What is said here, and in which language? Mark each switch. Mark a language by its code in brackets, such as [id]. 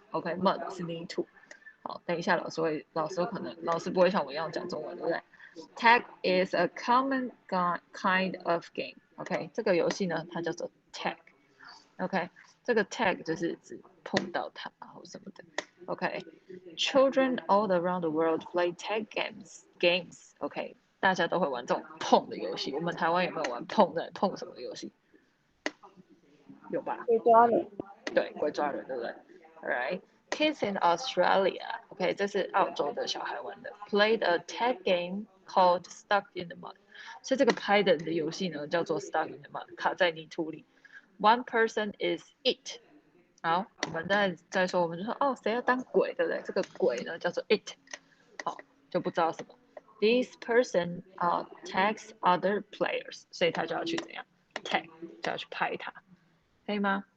[zh] OK，mud 是泥土。好，等一下老师不会像我一样讲中文，对不对 ？ [en] Tag is a common kind of game. [zh] OK， 这个游戏呢，它叫做 tag. OK， 这个 tag 就是指碰到它或什么的。 [en] OK，children all around the world play tag games. [zh] OK， 大家都会玩这种碰的游戏。我们台湾有没有玩碰什么的游戏？有吧？鬼抓人。对，鬼抓人，对不对 ？Alright。 [en] Kids in Australia， [zh] OK， 这是澳洲的小孩玩的 ， [en] played a tag game called Stuck in the Mud。 [zh] 所以这个拍的游戏呢，叫做 Stuck in the Mud， 卡在泥土里。 [en] One person is it。 [zh] 好，我们再说，我们就说哦，谁要当鬼，对不对？这个鬼呢叫做 it。好，就不知道什么。 [en] This person tags other players， [zh] 所以他就要去怎样 tag， 就要去拍他，可以吗？